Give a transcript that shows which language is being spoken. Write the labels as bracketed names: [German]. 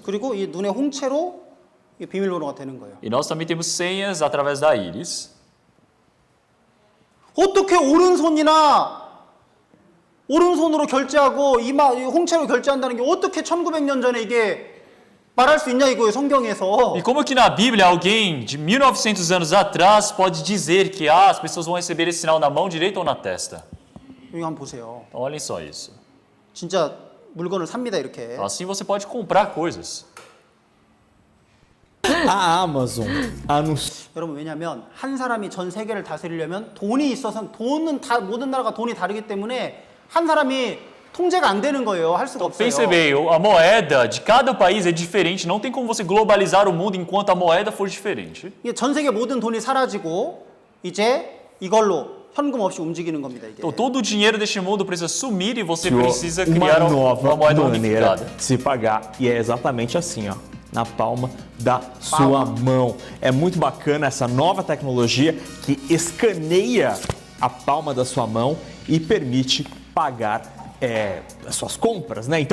[Korean] 그리고 이 눈의 홍채로 이게 비밀번호가 되는 거예요. [Portuguese] E nós também temos senhas através da íris. [Korean] 어떻게 오른손으로 결제하고 홍채로 결제한다는 게 어떻게 1900년 전에 이게 말할 수 있냐 이거예요, 성경에서. [Portuguese] E como que na Bíblia alguém de 1900 anos atrás pode dizer que as pessoas vão receber esse sinal na mão direita ou na testa? [Korean] 여기 한번 보세요. [Portuguese] Então, olhem só isso. [Korean] 진짜 물건을 삽니다, 이렇게. [Portuguese] Assim você pode comprar coisas. A Amazon anunciou. [Korean] 여러분, 왜냐하면 한 사람이 전 세계를 다스리려면 돈이 있어서 모든 나라가 돈이 다르기 때문에 한 사람이 통제가 안 되는 거예요. 할 수가 없어요. [Portuguese] Pense bem, a moeda de cada país é diferente. Não tem como você globalizar o mundo enquanto a moeda for diferente. [Korean] 이게 전 세계 모든 돈이 사라지고 이제 이걸로 현금 없이 움직이는 겁니다. 이게. [Portuguese] Então todo o dinheiro deste mundo precisa sumir e você Criou precisa criar uma nova uma moeda maneira unificada. de se pagar e é exatamente assim, ó, na palma da sua mão. É muito bacana essa nova tecnologia que escaneia a palma da sua mão e permite pagar as suas compras, né?